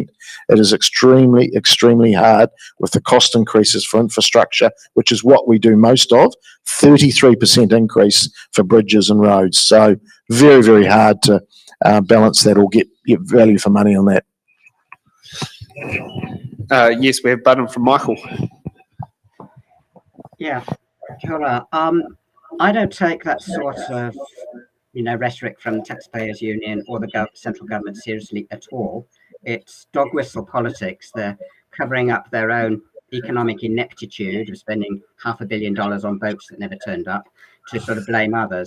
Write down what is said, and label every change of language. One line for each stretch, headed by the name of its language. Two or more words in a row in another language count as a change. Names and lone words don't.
English: It is extremely, extremely hard with the cost increases for infrastructure, which is what we do most of, 33% increase for bridges and roads. So very, very hard to balance that or get value for money on that. Yes, we have button from Michael. Yeah,
Māori: kia ora.
English: I don't take that sort of, rhetoric from the Taxpayers Union or the central government seriously at all. It's dog whistle politics. They're covering up their own economic ineptitude of spending $500 million on boats that never turned up to sort of blame others.